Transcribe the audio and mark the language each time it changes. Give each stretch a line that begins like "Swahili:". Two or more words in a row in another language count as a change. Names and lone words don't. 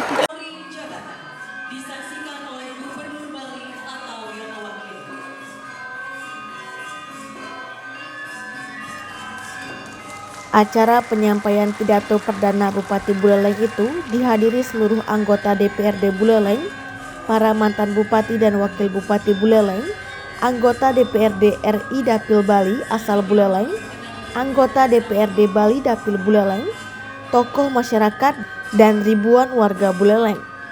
Indonesian: Acara penyampaian pidato perdana Bupati Buleleng itu dihadiri seluruh anggota DPRD Buleleng, para mantan Bupati dan Wakil Bupati Buleleng, anggota DPRD RI Dapil Bali asal Buleleng, anggota DPRD Bali Dapil Buleleng, tokoh masyarakat, dan ribuan warga Buleleng.